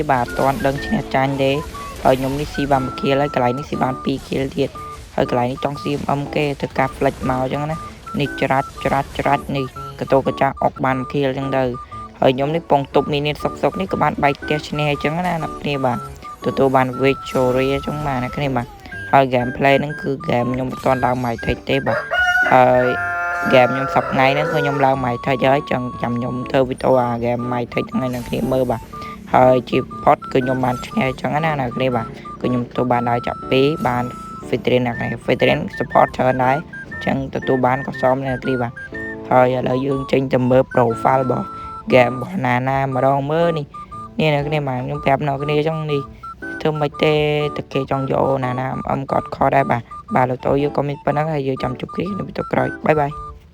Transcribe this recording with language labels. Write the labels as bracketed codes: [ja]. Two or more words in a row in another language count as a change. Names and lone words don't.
[km] បាទអត់ទាន់ដឹងឈ្នះចាញ់ទេហើយខ្ញុំនេះស៊ីបាន1 kill ហើយកន្លែងនេះស៊ីបាន2 kill ទៀតហើយកន្លែងនេះចង់ស៊ីMMគេទៅការ flash មកចឹងណានេះច្រាច់នេះកតោកចាស់អុក បាន1 kill ចឹងទៅហើយខ្ញុំនេះពងទប់មីនសុកនេះក៏បានបែកផ្ទះឈ្នះអញ្ចឹងណាអ្នកគ្នាបាទទទួលបាន victory អញ្ចឹងបាទអ្នកគ្នាបាទហើយ [en] game play [km] ហ្នឹង គឺ game ខ្ញុំមិនទាន់ឡើង [en] my take [km] ទេបាទហើយ game ខ្ញុំសប្ថ្ងៃហ្នឹងគឺខ្ញុំឡើង [en] my take [km] ហើយចាំខ្ញុំធ្វើវីដេអូអា [en] game my take [km] ហ្នឹងឲ្យអ្នកគ្នាមើលបាទហើយជា pot គឺខ្ញុំបានឈ្នះអញ្ចឹងណាអ្នកគ្នាបាទគឺខ្ញុំទទួលបានដល់ចាប់2បាន Fitrin អ្នកគ្នា Fitrin support ច្រើនដែរអញ្ចឹងទទួលបានក៏សមអ្នកគ្នាបាទហើយឥឡូវយើងចេញទៅមើល profile របស់ game របស់ណាម្ដងមើលនេះអ្នកគ្នាបាទខ្ញុំប្រាប់អ្នកគ្នាអញ្ចឹងនេះធ្វើមិនទេតែគេចង់យកណាក៏អត់ខុសដែរបាទលោកតោយើងក៏មានប៉ុណ្ណឹងហើយយើងចាំជួបគ្នានៅវីដេអូក្រោយបាយ